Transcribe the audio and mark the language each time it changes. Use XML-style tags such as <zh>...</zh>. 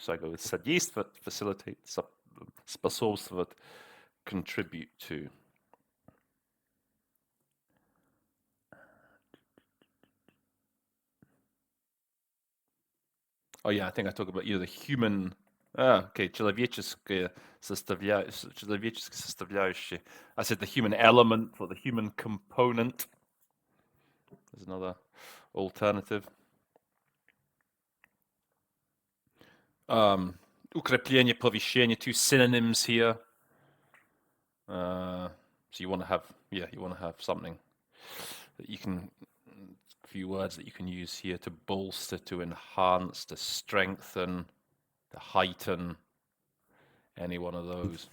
<en>So I go with содействовать, facilitate, способствовать, contribute to. Oh yeah, I think I talk about the human.</en> <ru>Okay, человеческая составляющая.</ru> <en>I said the human element or the human component. There's another alternative.</en> <ru>Укрепление, повышение,</ru> <en>two synonyms here. So you want to have something that you can, a few words that you can use here to bolster, to enhance, to strengthen, to heighten, any one of those.</en>